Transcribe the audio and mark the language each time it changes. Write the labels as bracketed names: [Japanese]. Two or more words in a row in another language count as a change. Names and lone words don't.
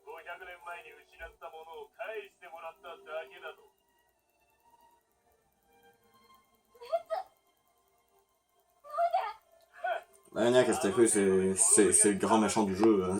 [Japanese] 年前に失ったものを返してもらっただけだと。 [French] Maniac, c'était cru, c'est le grand méchant du jeu. Hein.